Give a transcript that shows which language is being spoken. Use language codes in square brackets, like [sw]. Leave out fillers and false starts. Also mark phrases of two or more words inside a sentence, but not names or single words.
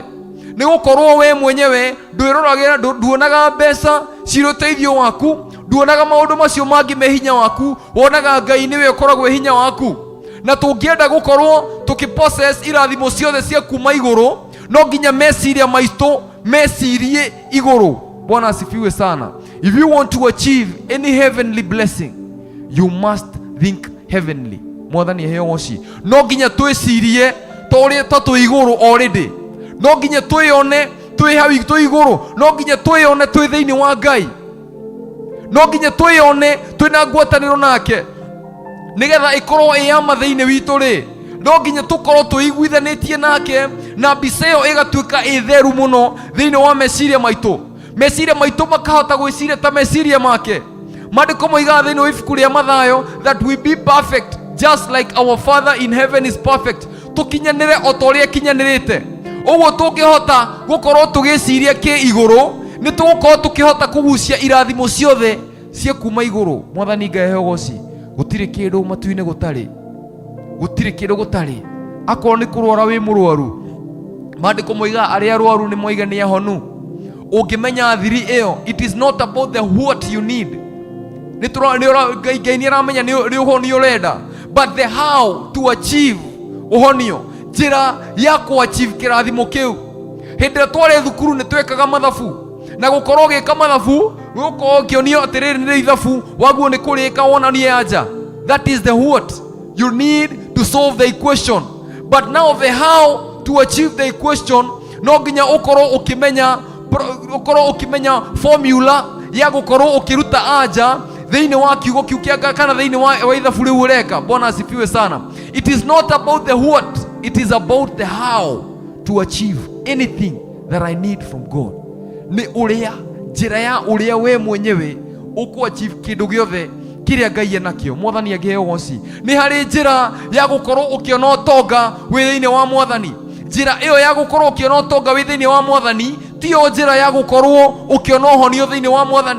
[ki] Nĩ gũkorwo we mwenyewe ndwĩroragĩra, nduonaga mbeca cirĩ ũteithio waku, nduonaga maũndũ macio mangĩ me hinya waku, wonaga Ngai nĩwe ũkoragwo hinya waku. Na tũngĩenda gũkorwo tũkĩpossess irathimo ciothe cia kuma igũrũ, no nginya meciria maitũ mecirie igũrũ. [sw] Bwana asifiwe sana. [en] If you want to achieve any heavenly blessing, you must think heavenly. [ki] Mwathani aheo goci. No nginya twĩcirie ta twĩ igũrũ already. No nginya twĩone twĩ hau igũrũ. No nginya twĩone twĩ thĩinĩ wa Ngai. No nginya twĩone twĩna ngwatanĩro nake, nĩgetha ĩkorwo ĩ ya mathĩinĩ witũ rĩ. No nginya tũkorwo twĩiguithanĩtie nake, na mbica ĩyo ĩgatuĩka ĩ theru mũno thĩinĩ wa meciria maitũ. Meciria maitũ makahota gwĩciria ta meciria make. Maandĩko moigaga thĩinĩ wa ibuku rĩa Mathayo [en] that we be perfect just like our Father in heaven is perfect. [ki] Tũkinyanĩre o ta ũrĩa kinyanĩrĩte. Ũguo tũngĩhota gũkorwo tũgĩciria kĩ igũrũ, nĩ tũgũkorwo tũkĩhota kũgucia irathimo ciothe cia kuma igũrũ. Mwathani Ngai aheo goci. Gũtirĩ kĩndũ matu-inĩ gũtarĩ. Gũtirĩ kĩndũ gũtarĩ. Akorwo nĩ kũrwara wĩ mũrwaru, maandĩko moigaga arĩa arwaru nĩ moiga nĩ ahonu. Ũngĩmenya thiri ĩyo, [en] it is not about the what you need. [ki] Ngai nĩ aramenya nĩ ũhonio ũrenda, [en] but the how to achieve [ki] ũhonio, njĩra ya kũ achieve kĩrathimo kĩu. Hĩndĩ ĩrĩa twarĩ thukuru nĩ twekaga mathabu, na gukorwo ugika mathabu, gukorwo ukionio atiriri ni ithabu, waguo ni kurika wonanie anja. [en] That is the what you need to solve the equation. But now the how to achieve the equation, [ki] no nginya ukorwo ukimenya formula ya gukorwo ukiruta anja thiini wa kiugo kiu kiaga kana thiini wa ithabu riu ureka. [sw] Bwana asifiwe sana. [en] It is not about the what, it is about the how to achieve anything that I need from God. [ki] Ni uria njira ya uria we mwenyewe uku achieve kindu giothe kiria Ngai enakio. Mwathani agiheo goci. Ni hari njira ya gukorwo ukiona utonga wi thiini wa Mwathani. Njira iyo ya gukorwo ukiona utonga wi thiini wa Mwathani tiyo njira ya gukorwo ukiona uhonio thiini wa Mwathani.